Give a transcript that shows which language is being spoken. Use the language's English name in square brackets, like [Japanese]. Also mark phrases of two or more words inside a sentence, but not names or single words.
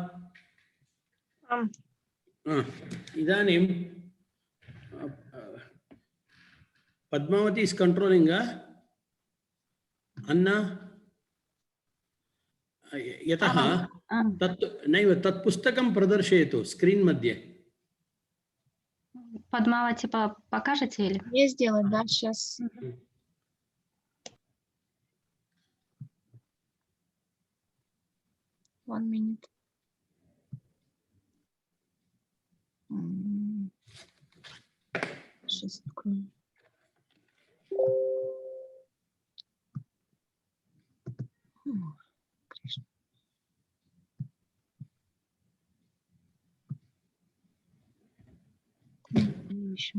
[Sanskrit] इदानीं पद्मावती [English] is controlling [Sanskrit] अन्ना यतः तत् नैव तत् पुस्तकं प्रदर्शयतु स्क्रीन मध्ये। [Russian] Падмавати покажете или? Я сделаю, да, сейчас. [English] One minute. [Russian] Сейчас открою. Кришна. Еще.